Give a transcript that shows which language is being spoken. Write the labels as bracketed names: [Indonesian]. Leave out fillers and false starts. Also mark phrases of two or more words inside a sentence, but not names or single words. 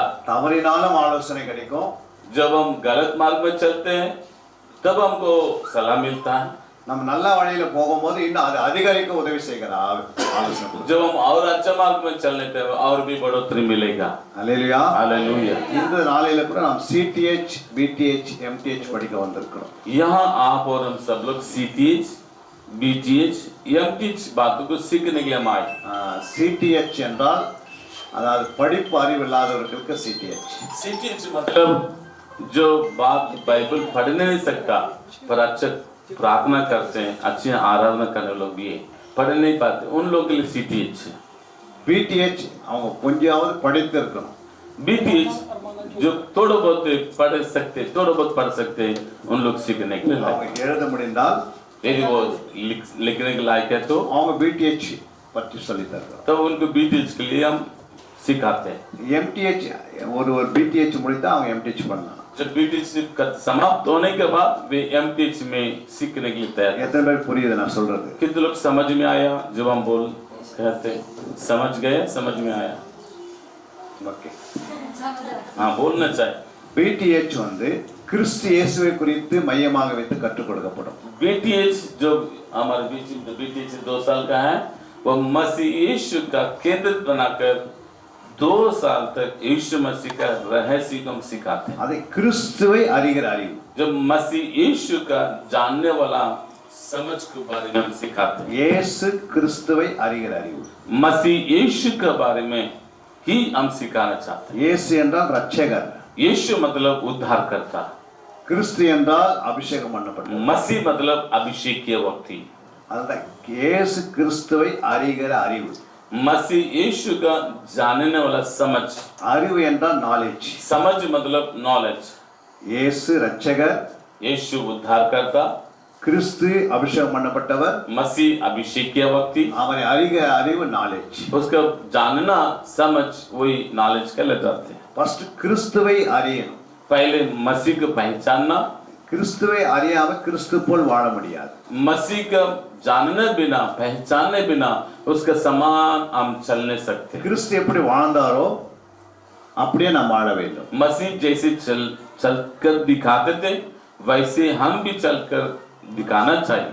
[Tamil] தவறினாலும் ஆலோசனை கிடைக்கும். [Hindi] जब हम गलत मार्ग में चलते हैं तब हमको सलाह मिलता है। [Tamil] நம்ம நல்ல வழியில போகும்போது இன்னும் அது அதிகரிக்க உதவி செய்கிறார் ஆலோசனை கொடுக்கிறார். [Hindi] जब हम और अच्छा मार्ग में चलने टाइम और भी बढ़ोतरी मिलेगा। [Tamil] அல்லேலூயா. [Hindi] हालेलुया। [Tamil] இந்த நாளில கூட நாம் CTH, BTH, MTH படிக்க வந்திருக்கிறோம். [Hindi] यहाँ आप और हम सब लोग CTH, BTH, MTH बातों को सीखने के लिए हम आए। [Tamil] CTH என்றால் அதாவது படிப்பு அறிவு இல்லாதவர்களுக்கு CTH. [Hindi] CTH मतलब जो बात बाइबल पढ़ नहीं सकता पर अच्छा प्रार्थना करते हैं, अच्छी आराधना करने लोग भी पढ़ नहीं पाते उन लोगों के लिए CTH है। [Tamil] BTH அவங்க கொஞ்சமாவது படித்து இருக்கணும். [Hindi] BTH जो थोड़ा बहुत पढ़ सकते हैं उन लोग सीखने के लिए [Tamil] அவங்க எழுத முடிந்தால் [Hindi] यदि वो लिखने के लायक है तो [Tamil] அவங்க BTH பற்றி சொல்லி தருவாங்க. [Hindi] तब उनको BTH के लिए हम सिखाते हैं। [Tamil] MTH ஒரு BTH முடித்தா அவங்க MTH பண்ணலாம். [Hindi] जब BTH समाप्त होने के बाद वे MTH में सीखने के लिए तैयार। [Tamil] எத்தனை பேர் புரியுது நான் சொல்றது? [Hindi] कितने लोग समझ में आया जब हम कहते समझ गए, समझ में आया? [Tamil] ஓகே. [Hindi] हाँ बोलना चाहिए। [Tamil] BTH கிறிஸ்து இயேசுவை குறித்து மையமாக வைத்து கற்றுக் கொடுக்கப்படும். [Hindi] BTH जो हमारे बीच में BTH 2 साल का है वो मसीह यीशु का केंद्र बनाकर 2 साल तक यीशु मसीह का रहस्य को हम सिखाते हैं। [Tamil] அதை கிறிஸ்துவை அறிகிற அறிவு. [Hindi] जब मसीह यीशु का जानने वाला समझ के बारे में हम सिखाते हैं। [Tamil] இயேசு கிறிஸ்துவை அறிகிற அறிவு. [Hindi] मसीह यीशु के बारे में ही हम सिखाना चाहते [Tamil] இயேசு என்றால் ரட்சகர், [Hindi] हैं। यीशु मतलब उद्धार करता, [Tamil] கிறிஸ்து என்றால் அபிஷேகம் பண்ணப்பட்டவர். [Hindi] मसीह मतलब अभिषेकीय व्यक्ति, [Tamil] அதுதான் இயேசு கிறிஸ்துவை அறிகிற அறிவு. [Hindi] मसीह यीशु का जानने वाला समझ, [Tamil] அறிவு என்றால் நாலேஜ். [Hindi] समझ मतलब नॉलेज। [Tamil] இயேசு ரட்சகர், [Hindi] यीशु उद्धार करता, [Tamil] கிறிஸ்து அபிஷேகம் பண்ணப்பட்டவர், [Hindi] मसीह अभिषेकीय व्यक्ति, [Tamil] அவரை அறிகிற அறிவு நாலேஜ். [Hindi] उसका जानना समझ वही नॉलेज कहलाते हैं। [Tamil] ஃபர்ஸ்ட் கிறிஸ்துவை அறியணும். [Hindi] पहले मसीह को पहचानना, [Tamil] கிறிஸ்துவை அறியாம கிறிஸ்து போல் வாழ முடியாது. [Hindi] मसीह का जानने बिना, पहचानने बिना उसका समान हम चल नहीं सकते। [Tamil] கிறிஸ்து எப்படி வாழ்ந்தாரோ அப்படியே நாம் வாழ வேண்டும். [Hindi] मसीह जैसे चलकर दिखाते थे वैसे हम भी चलकर दिखाना चाहिए।